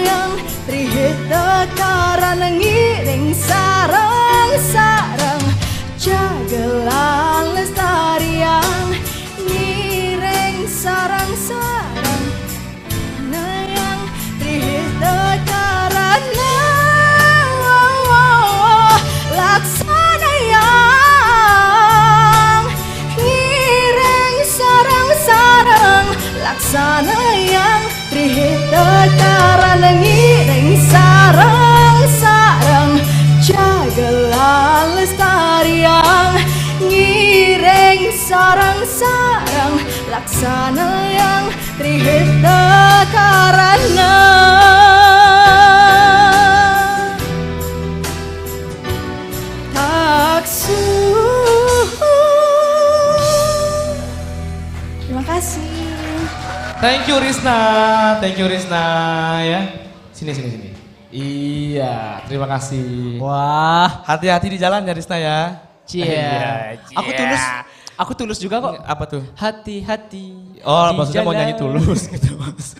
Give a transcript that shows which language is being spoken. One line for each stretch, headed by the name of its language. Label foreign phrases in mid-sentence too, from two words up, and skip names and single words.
Balinese: yang trihita karana ngiring sarang-sarang jaga lestariang ngiring sarang-sarang laksana yang trihita karana laksana yang laksana yang trihita karana ngiring sarang-sarang jaga lestariang ngiring sarang-sarang laksana yang trihita karana taksu.
Indonesian: Terima kasih.
English: Thank you
Indonesian: Rizna ya. Sini. Iya, terima kasih. Wah, hati-hati di jalan ya Rizna ya. Cia. Aku tulus juga kok. Apa tuh? Hati-hati. Oh, maksudnya mau nyanyi tulus gitu mas.